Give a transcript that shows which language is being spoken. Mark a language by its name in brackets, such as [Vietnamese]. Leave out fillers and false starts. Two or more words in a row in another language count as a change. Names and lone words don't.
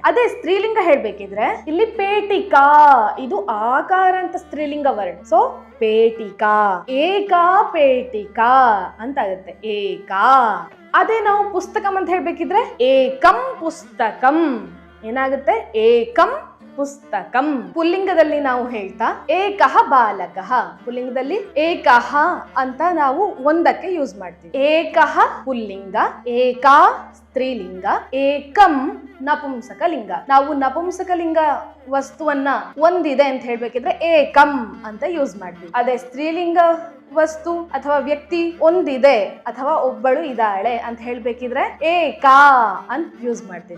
[Kannada] ಅದೇ ಸ್ತ್ರೀಲಿಂಗ ಹೇಳ್ಬೇಕಿದ್ರೆ ಇಲ್ಲಿ ಪೇಟಿಕಾ, ಇದು ಆಕಾರ ಅಂತ ಸ್ತ್ರೀಲಿಂಗ ವರ್ಡ್. [Sanskrit] ಸೊ ಪೇಟಿಕಾ, ಏಕಾ ಪೇಟಿಕಾ [Kannada] ಅಂತ ಆಗುತ್ತೆ. [Sanskrit] ಏಕಾ. [Kannada] ಅದೇ ನಾವು ಪುಸ್ತಕಂ ಅಂತ ಹೇಳ್ಬೇಕಿದ್ರೆ [Sanskrit] ಏಕಂ ಪುಸ್ತಕಂ. ಏನಾಗುತ್ತೆ? ಏಕಂ ಪುಸ್ತಕಂ. [Kannada] ಪುಲ್ಲಿಂಗದಲ್ಲಿ ನಾವು ಹೇಳ್ತಾ [Sanskrit] ಏಕಃ ಬಾಲಕಃ. [Kannada] ಪುಲ್ಲಿಂಗದಲ್ಲಿ ಏಕಃ ಅಂತ ನಾವು ಒಂದಕ್ಕೆ ಯೂಸ್ ಮಾಡ್ತೀವಿ. ಏಕಃ ಪುಲ್ಲಿಂಗ, ಏಕಾ ಸ್ತ್ರೀಲಿಂಗ, ಏಕಂ ನಪುಂಸಕಲಿಂಗ. ನಾವು ನಪುಂಸಕಲಿಂಗ ವಸ್ತುವನ್ನ ಒಂದಿದೆ ಅಂತ ಹೇಳ್ಬೇಕಿದ್ರೆ ಏಕಂ ಅಂತ ಯೂಸ್ ಮಾಡ್ತೀವಿ. ಅದೇ ಸ್ತ್ರೀಲಿಂಗ ವಸ್ತು ಅಥವಾ ವ್ಯಕ್ತಿ ಒಂದಿದೆ ಅಥವಾ ಒಬ್ಬಳು ಇದ್ದಾಳೆ ಅಂತ ಹೇಳ್ಬೇಕಿದ್ರೆ ಏಕಾ ಅಂತ ಯೂಸ್ ಮಾಡ್ತೀವಿ.